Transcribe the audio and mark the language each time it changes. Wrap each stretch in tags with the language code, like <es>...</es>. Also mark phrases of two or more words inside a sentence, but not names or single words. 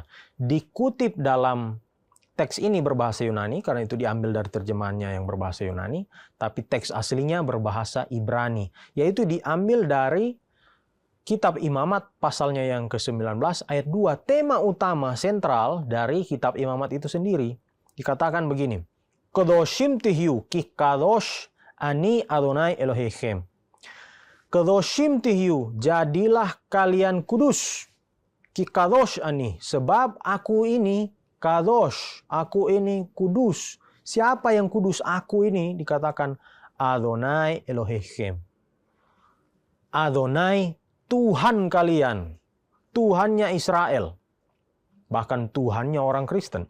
<id>Dikutip dalam teks ini berbahasa Yunani, karena itu diambil dari terjemahannya yang berbahasa Yunani, tapi teks aslinya berbahasa Ibrani, yaitu diambil dari Kitab Imamat pasalnya yang ke-19 ayat 2. Tema utama sentral dari Kitab Imamat itu sendiri dikatakan begini.</id> <he>קדושים תהיו כי קדוש אני אדוני אלוהיכם. קדושים תהיו,</he> <id>jadilah kalian kudus.</id> <he>כי קדוש אני,</he> <id>sebab aku ini kadosh, aku ini kudus. Siapa yang kudus? Aku ini dikatakan</id> <he>אדוני אלוהיכם.</he> <id>Adonai, Tuhan kalian, Tuhannya Israel, bahkan Tuhannya orang Kristen.</id>